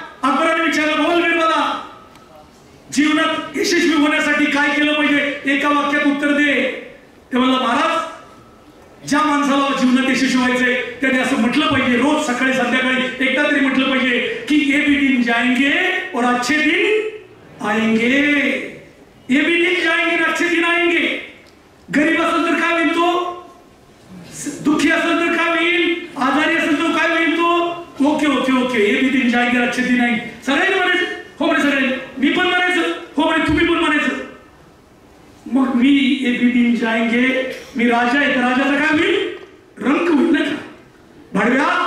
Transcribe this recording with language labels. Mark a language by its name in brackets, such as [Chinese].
[Marathi] अकबराने विचारलं बोल बिरबला जीवनात यशस्वी होण्यासाठी काय केलं पाहिजे एका वाक्यात उत्तर दे. ते म्हणला महाराज ज्या माणसाला जीवनात यशस्वी व्हायचंय त्याने असं म्हटलं पाहिजे रोज सकाळी संध्याकाळी एकदा तरी म्हटलं पाहिजे की [Hindi] ये भी दिन जाएंगे और अच्छे दिन आएंगे. ये भी दिन जाएंगे और अच्छे दिन आएंगे. [Marathi] गरीब असेल तर काय होईल तो दुःखी असेल तर काय होईल आजारी असेल तर काय होईल तो ओके ओके ओके [Hindi] ये भी दिन जाएंगे और अच्छे दिन आएंगे. [Marathi] सगळ्यांनी म्हणायचं हो म्हणे सगळ्यांनी. मी पण म्हणायचं हो म्हणे तुम्ही पण म्हणायचं. मग मी [Hindi] ये भी दिन जाएंगे [Marathi] मी राजा आहे तर राजाचा काय होईल रंक होईल नाही का भाडव्या.